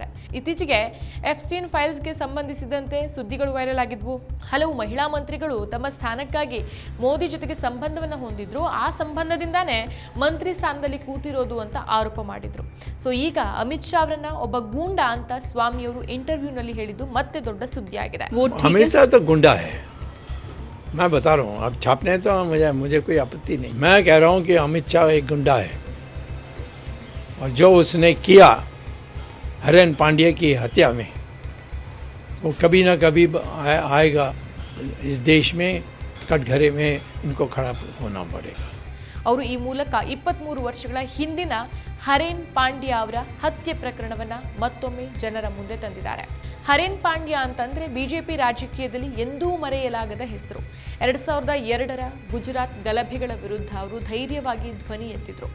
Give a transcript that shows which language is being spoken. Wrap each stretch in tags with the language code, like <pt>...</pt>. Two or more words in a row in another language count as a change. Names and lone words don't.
<kn>ಇತ್ತೀಚೆಗೆ ಎಫ್ಸ್ಟೀನ್ ಫೈಲ್ಸ್ಗೆ ಸಂಬಂಧಿಸಿದಂತೆ ಸುದ್ದಿಗಳು ವೈರಲ್ ಆಗಿದ್ವು. ಹಲವು ಮಹಿಳಾ ಮಂತ್ರಿಗಳು ತಮ್ಮ ಸ್ಥಾನಕ್ಕಾಗಿ ಮೋದಿ ಜೊತೆಗೆ ಸಂಬಂಧವನ್ನು ಹೊಂದಿದ್ರು, ಆ ಸಂಬಂಧದಿಂದಾನೇ ಮಂತ್ರಿ ಸ್ಥಾನದಲ್ಲಿ ಕೂತಿರೋದು ಅಂತ ಆರೋಪ ಮಾಡಿದ್ರು. ಸೊ ಈಗ ಅಮಿತ್ ಶಾ ಅವರನ್ನ ಒಬ್ಬ ಗೂಂಡ ಅಂತ ಸ್ವಾಮಿಯವರು ಇಂಟರ್ವ್ಯೂನಲ್ಲಿ ಹೇಳಿದ್ದು ಮತ್ತೆ ದೊಡ್ಡ ಸುದ್ದಿಯಾಗಿದೆ.</kn> <hi>अमित शाह तो गुंडा है, मैं बता रहा हूँ. अब छापने तो मुझे कोई आपत्ति नहीं. मैं कह रहा हूँ कि अमित शाह एक गुंडा है और जो उसने किया हरेन पांड्या की हत्या में, वो कभी ना कभी आएगा इस देश में. कटघरे में इनको खड़ा होना पड़ेगा.</hi> <kn>ಅವರು ಈ ಮೂಲಕ 23 ವರ್ಷಗಳ ಹಿಂದಿನ ಹರೇನ್ ಪಾಂಡ್ಯ ಅವರ ಹತ್ಯೆ ಪ್ರಕರಣವನ್ನ ಮತ್ತೊಮ್ಮೆ ಜನರ ಮುಂದೆ ತಂದಿದ್ದಾರೆ. ಹರೇನ್ ಪಾಂಡ್ಯ ಅಂತಂದ್ರೆ ಬಿಜೆಪಿ ರಾಜಕೀಯದಲ್ಲಿ ಎಂದೂ ಮರೆಯಲಾಗದ ಹೆಸರು. 2002ರ ಗುಜರಾತ್ ಗಲಭೆಗಳ ವಿರುದ್ಧ ಅವರು ಧೈರ್ಯವಾಗಿ ಧ್ವನಿ ಎತ್ತಿದ್ರು.</kn>